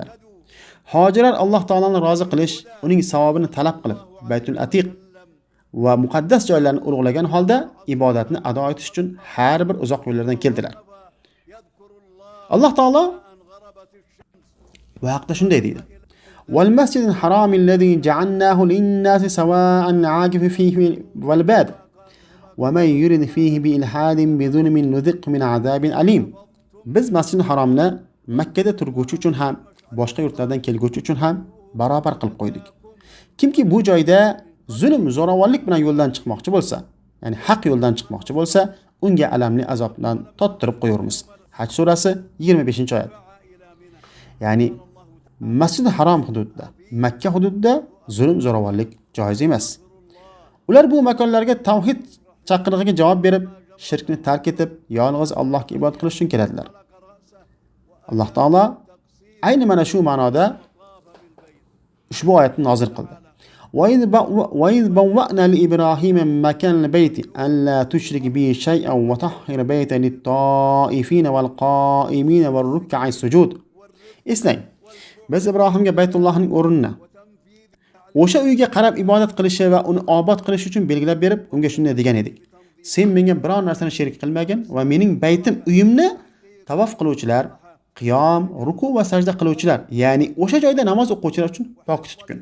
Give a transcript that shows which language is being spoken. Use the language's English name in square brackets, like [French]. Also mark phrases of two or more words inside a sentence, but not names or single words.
[Uzbek] Hojilar Alloh taolani rozi qilish, uning savobini talab qilib, Baytul Atiq va muqaddas joylarni ulug'lagan holda ibodatni ado etish uchun har bir uzoq yo'llardan keldilar. Alloh taolo bu haqda shunday deydi: [Arabic] "والمسجد الحرام الذي جعلناه للناس سواء العاكف فيه والباد ومن يرد فيه بإلحاد بظلم نذقه من عذاب أليم." [Uzbek] Biz Masjidil Haromni Makka da turguvchi uchun ham, boshqa yurtlardan kelguvchi uchun ham barobar qilib qo'ydik. Kimki bu joyda zulm, zo'ravonlik bilan yo'ldan chiqmoqchi bo'lsa, ya'ni haq yo'ldan chiqmoqchi bo'lsa, unga alamli azob bilan tottirib qo'yurmiz. Haj surasi 25-oyat. Ya'ni Masjidil Harom hududida, Makka hududida zulm, zo'ravonlik joiz emas. Ular bu makonlarga tavhid chaqirig'iga javob berib, shirkni tark etib, yolg'iz Allohga ibodat qilish uchun keladilar. Alloh taolo ayni mana shu ma'noda ushbu oyatni nozil qildi. [Arabic] وَإِذْ بَوَّأْنَا لِإِبْرَاهِيمَ مَكَانَ الْبَيْتِ أَلَّا تُشْرِكْ بِي شَيْئًا وَطَهِّرْ بَيْتَنِ لِلطَّائِفِينَ وَالْقَائِمِينَ وَالرُّكَّعِ السُّجُودِ. [Uzbek] Eslang, biz Ibrohimga Baytullohning o'rnini, o'sha uyga qarab ibodat qilishi va uni obod qilish uchun belgilab berib, unga shunday degan edik: sen menga biror narsani sherik qilmagin va mening baytim, uyimni tavof qiluvchilar, qiyom, ruku va sajda qiluvchilar, ya'ni o'sha joyda namoz o'quvchilar uchun pok tutgin.